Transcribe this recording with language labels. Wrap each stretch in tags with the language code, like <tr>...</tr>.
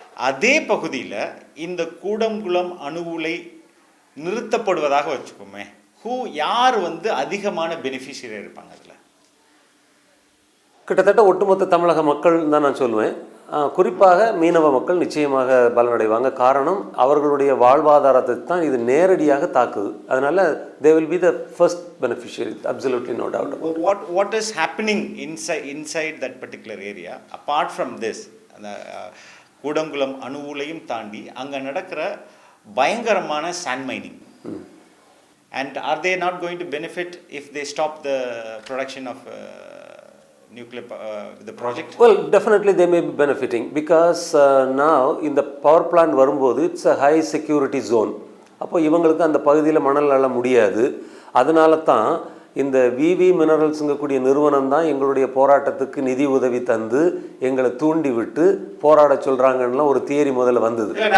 <ta>அதே பகுதியில் இந்த கூடங்குளம் அணு உலை நிறுத்தப்படுவதாக வச்சுக்கோமே, யார் அதிகமான பெனிஃபிஷியரி இருப்பாங்க? அதில் கிட்டத்தட்ட ஒட்டுமொத்த தமிழக மக்கள் தான் நான் சொல்லுவேன். குறிப்பாக மீனவ மக்கள் நிச்சயமாக பலனடைவாங்க. காரணம், அவர்களுடைய வாழ்வாதாரத்தை தான் இது நேரடியாக தாக்குது.</ta> <en>அதனால் they will be the first beneficiary, absolutely no doubt about it. What is happening inside that particular area apart from this?</en> <ta>அந்த கூடங்குளம் அணு உலையும் தாண்டி அங்கே நடக்கிற பயங்கரமான sand mining.</ta> <en>And are they not going to benefit if they stop the production of nuclear the project? Well, definitely they may be benefiting because now in the power plant வரும்போது it's a high security zone.</en> <ta>அப்போ இவங்களுக்கு அந்த பகுதியில் மணல் அள்ள முடியாது. அதனால தான் இந்த விவி மினரல்ஸுங்கக்கூடிய நிறுவனம் தான் எங்களுடைய போராட்டத்துக்கு நிதி உதவி தந்து எங்களை தூண்டி விட்டு போராட சொல்கிறாங்கலாம் ஒரு தியரி முதல்ல வந்தது.</ta>